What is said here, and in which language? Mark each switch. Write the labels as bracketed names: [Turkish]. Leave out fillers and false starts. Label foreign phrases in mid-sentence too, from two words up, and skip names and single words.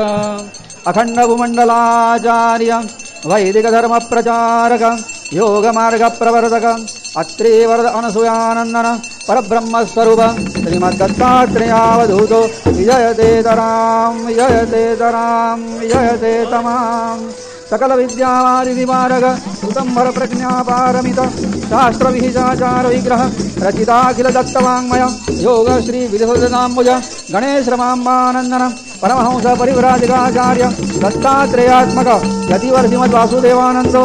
[Sanskrit] અખંડ ભૂમંડલાચાર્ય વૈદિક ધર્મ પ્રચારક યોગ માર્ગ પ્રવર્તક અત્રે વરદ અનસૂયાનંદન પરબ્રહ્મ સ્વરૂપ શ્રીમદ દત્તાત્રેયાવધૂતો વિજયતે તરામ વિજયતે તરામ વિજયતે તમામ. सकल विद्यावादि मार्ग सुतंभर प्रज्ञा पारमित शास्त्र विहिताचार विग्रह रचिताखिल दत्तवाङ्मय योग श्री विधिनाम्बुज गणेश रमाम्बानंदन परमहंस परिव्राजकाचार्य दत्तात्रेयात्मक यतिवर्षिमद् वासुदेवानंदो